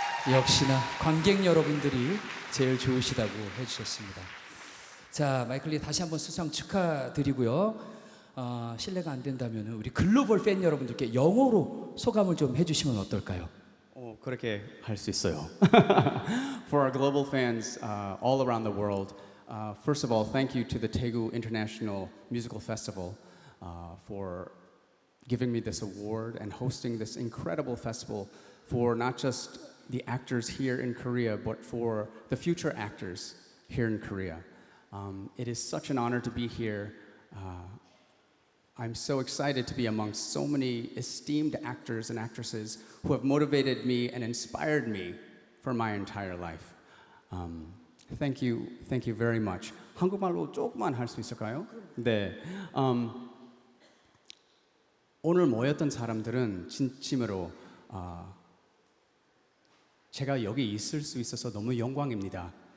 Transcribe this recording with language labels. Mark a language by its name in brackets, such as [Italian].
[Korean] 역시나 관객 여러분들이 제일 좋으시다고 해주셨습니다. 자, 마이클 리 다시 한번 수상 축하드리고요. 실례가 안 된다면 우리 글로벌 팬 여러분들께 영어로 소감을 좀 해주시면 어떨까요? 그렇게 할 수 있어요. [English] For our global fans all around the world, first of all, thank you to the Daegu International Musical Festival for giving me this award and hosting this incredible festival for not just the actors here in Korea, but for the future actors here in Korea. It is such an honor to be here. I'm so excited to be amongst so many esteemed actors and actresses who have motivated me and inspired me for my entire life. Thank you very much. [Korean] 한국말로 조금만 할 수 있을까요? 네. 오늘 모였던 사람들은 진심으로 제가 여기 있을 수 있어서 너무 영광입니다.